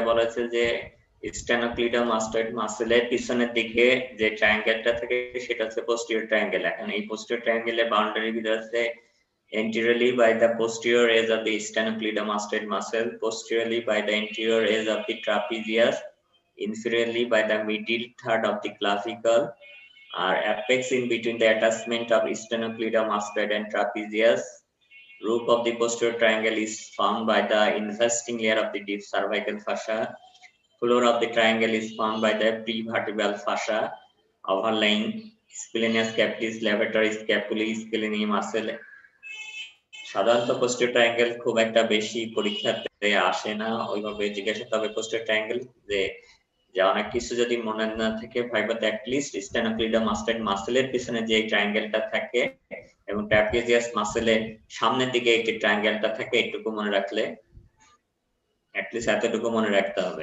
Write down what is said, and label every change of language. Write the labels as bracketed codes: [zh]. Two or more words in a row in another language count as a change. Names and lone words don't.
[bn] বলেছে যে স্টেনোক্লিডোমাস্টয়েড মাসেলের পিছনের দিকে যে ট্রায়াঙ্গেলটা থাকে সেটা হচ্ছে [en] posterior triangle. [bn] এখন এই পোস্টেরিয়র ট্রায়াঙ্গেলের বাউন্ডারি ভিতরে আছে [en] anteriorly by the posterior edge of the sternocleidomastoid muscle, posteriorly by the anterior edge of the trapezius, inferiorly by the middle third of the clavicle, or apex in between the attachment of sternocleidomastoid and trapezius. Roof of the posterior triangle is formed by the investing layer of the deep cervical fascia. Floor of the triangle is formed by the prevertebral fascia overlying splenius capitis, lavatory scapulae, splenic muscle. [bn] সাধারণত [en] posterior triangle [bn] খুব একটা বেশি পরীক্ষাতে আসে না ওইভাবে জিজ্ঞাসা, তবে [en] posterior triangle [bn] যে যে অনেক কিছু যদি মনে না থাকে ভাইবাতে অ্যাটলিস্ট স্টেনোক্লিডোমাস্টাইড মাসেলের পিছনে যে ট্রায়াঙ্গেলটা থাকে এবং ট্রাপিজিয়াস মাসেলের সামনের দিকে এই ট্রায়াঙ্গেলটা থাকে এটুকু মনে রাখলে অ্যাটলিস্ট এতটুকু মনে রাখতে হবে।